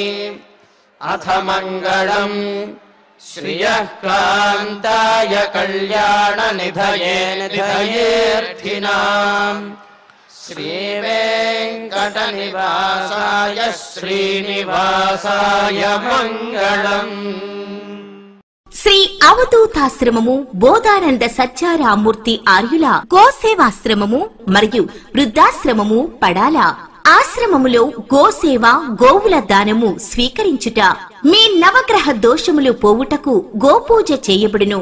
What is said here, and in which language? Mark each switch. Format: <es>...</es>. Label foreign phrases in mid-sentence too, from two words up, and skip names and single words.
<sa>अथ मङ्गलम् श्रियः कान्ताय कल्याणनिधये निधयेऽर्थिनाम्। श्रीवेङ्कटनिवासाय श्रीनिवासाय मङ्गलम्।</sa> <te>శ్రీ అవధూతాశ్రమము బోధానంద సత్యారామూర్తి ఆర్యుల గోసేవాశ్రమము మరియు వృద్ధాశ్రమము పడాల. ఆశ్రమములో గోసేవ గోవుల దానము స్వీకరించుట. మీ నవగ్రహ దోషములు పోవుటకు గోపూజ చేయబడును.</te>